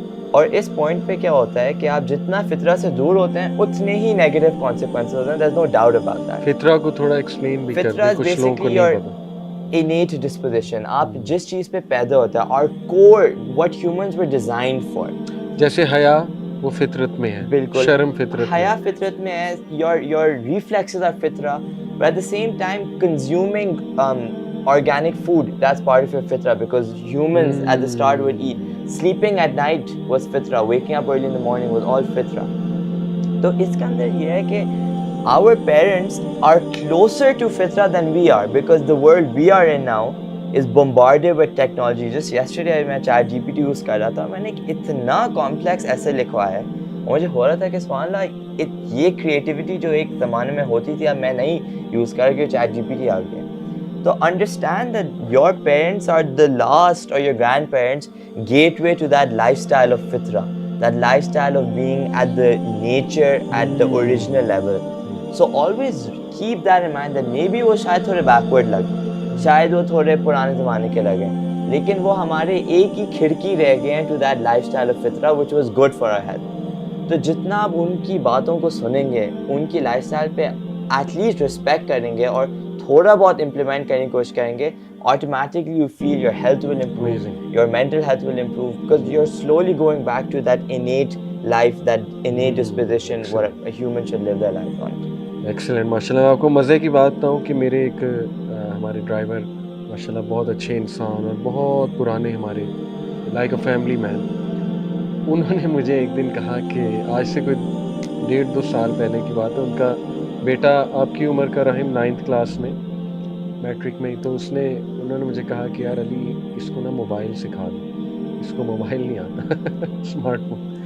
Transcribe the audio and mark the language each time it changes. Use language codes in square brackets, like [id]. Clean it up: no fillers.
[ur] اور اس پوائنٹ پہ کیا ہوتا ہے کہ آپ جتنا فطرہ سے دور ہوتے ہیں اتنے ہی نیگیٹو کانسیکوینسز ہوتے ہیں. [en] There is no doubt about that. [ur] فطرہ کو تھوڑا ایکسپلین بھی کر دیں, کچھ لوگوں کو نہیں پتہ. [en] innate disposition, [ur] آپ جس چیز پہ پیدا ہوتے ہیں, [en] our core, what humans were designed for. [ur] جیسے حیا وہ فطرت میں ہے, بالکل, شرم فطرت میں, حیا فطرت میں ہے, [en] your reflexes are fitra, but at the same time consuming organic food, that's part of your fitra, because humans at the start would eat. Sleeping at night was fitra, waking up early in the morning was all fitra. [ur] تو اس کے اندر یہ ہے کہ [en] our parents are closer to fitra than we are, because the world we are in now is bombarded with technology. Just yesterday [ur] میں chat جی P T use کر رہا تھا, میں نے اتنا کمپلیکس ایسے لکھوایا ہے, مجھے ہو رہا تھا کہ سبحان اللہ یہ کریٹیوٹی جو ایک زمانے میں ہوتی تھی اب میں نہیں یوز کر کے چیٹ جی پی ٹی آ گیا. [en] تو understand that your parents are the last اور your grandparents gateway to that lifestyle of فطرہ, that lifestyle of being at the nature at the original level. So always keep that in mind that maybe [ur] وہ شاید تھوڑے backward لگے, شاید وہ تھوڑے پرانے زمانے کے لگے, لیکن وہ ہمارے ایک ہی کھڑکی رہ گئے ہیں [en] to that lifestyle of [ur] فطرہ [en] which was good for our health. [ur] تو جتنا آپ ان کی باتوں کو سنیں گے, ان کی لائف اسٹائل پہ ایٹ لیسٹ رسپیکٹ کریں گے اور تھوڑا بہت امپلیمنٹ کرنے کی کوشش کریں گے, [en] automatically you feel your health will improve, your mental health will improve, because you're slowly going back to that innate life, that innate disposition what a human should live their life on. [ur] Excellent. ماشاء اللہ. آپ کو مزے کی بات بتاؤں کہ میرے ایک ہمارے ڈرائیور ماشاء اللہ بہت اچھے انسان اور بہت پرانے ہمارے لائک اے فیملی مین, انہوں نے مجھے ایک دن کہا کہ آج سے کوئی 1.5-2 سال پہلے کی بات ہے, ان کا بیٹا آپ کی عمر کا رحم 9th کلاس میں میٹرک میں ہی, تو انہوں نے مجھے کہا کہ یار علی اس کو نا موبائل سکھا دو, اس کو موبائل نہیں آتا اسمارٹ فون.